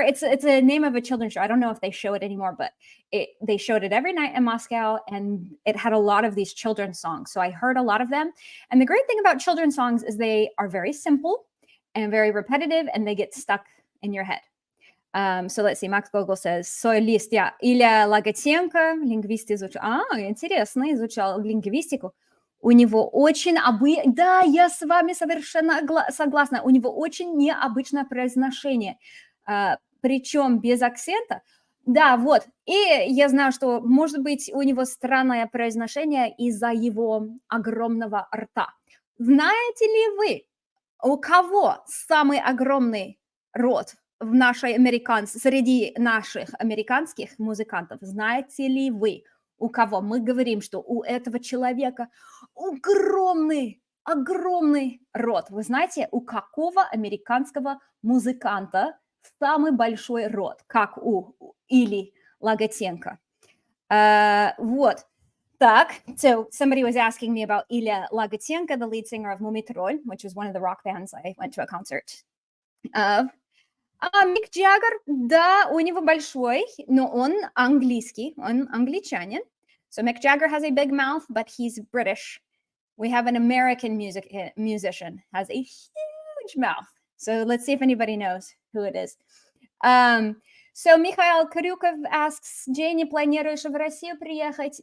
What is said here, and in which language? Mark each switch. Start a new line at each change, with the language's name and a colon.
English: It's a name of a children's show. I don't know if they show it anymore, but they showed it every night in Moscow, and it had a lot of these children's songs. So I heard a lot of them. And the great thing about children's songs is they are very simple and very repetitive, and they get stuck in your head. So let's see, Max Gogol says,
Russian: солист, я. Илья Лаготенко, лингвист изучал. Интересно, изучал лингвистику. У него очень Да, я с вами совершенно согласна. У него очень необычное произношение. Причем без акцента. Да, вот. И я знаю, что, может быть, у него странное произношение из-за его огромного рта. Знаете ли вы, у кого самый огромный рот среди наших американских музыкантов, знаете ли вы, у кого мы говорим, что у этого человека огромный рот? Вы знаете, у какого американского музыканта самый большой рот, как у Или Лагатенко? Вот.
English: Так, so somebody was asking me about Ilya Lagutenko, the lead singer of Mumitrol, which is one of the rock bands I went to a concert of.
Russian: Мик Джаггер, да, у него большой, но он английский, он англичанин.
English: So Mick Jagger has a big mouth, but he's British. We have an American musician has a huge mouth. So let's see if anybody knows who it is. So Mikhail Kryukov asks, Jenny,
Russian: планируешь в Россию приехать?